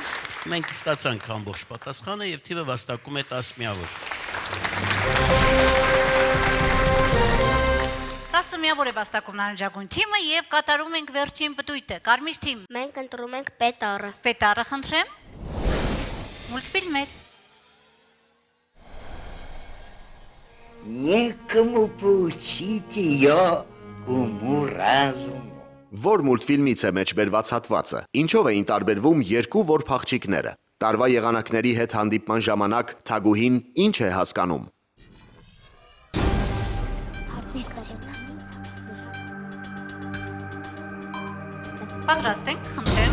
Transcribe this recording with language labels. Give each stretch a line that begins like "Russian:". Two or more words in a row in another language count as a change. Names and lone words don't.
Armenian: Մենք ստացանք ամբողջ պատասխանը եւ թիմը վաստակում է 10 միավոր։ 10 միավոր է վաստակում նարնջագույն թիմը եւ կատարում ենք վերջին պտույտը։ Կարմիր թիմ։ Մենք ընտրում ենք Պետարը։ Պետարը, խնդրեմ։ Մուլտֆիլմեր։
Russian: Некому поучить ее уму-разуму.
Armenian: Որ մուլտֆիլմից է մեջբերված հատվածը, ինչով էին տարբերվում երկու որ փախչիկները։ Տարվա եղանակների հետ հանդիպման ժամանակ Թագուհին ինչ է հասկանում։ Պատրաստ ենք, խնդրեմ։